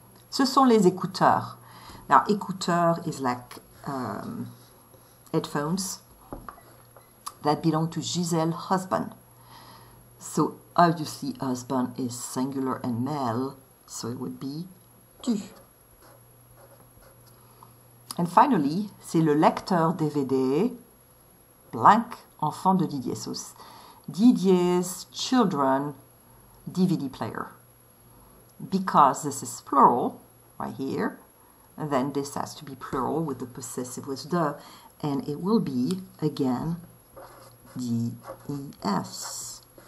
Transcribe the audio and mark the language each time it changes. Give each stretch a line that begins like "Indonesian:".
French: Ce sont les écouteurs.
English: Now écouteurs is like headphones that belong to Giselle's husband. So obviously husband is singular and male, so it would be tu. And finally,
French: c'est le lecteur DVD blank enfant de Didier.
English: So Didier's children DVD player. Because this is plural right here, and then this has to be plural with the possessive with the, and it will be again DES.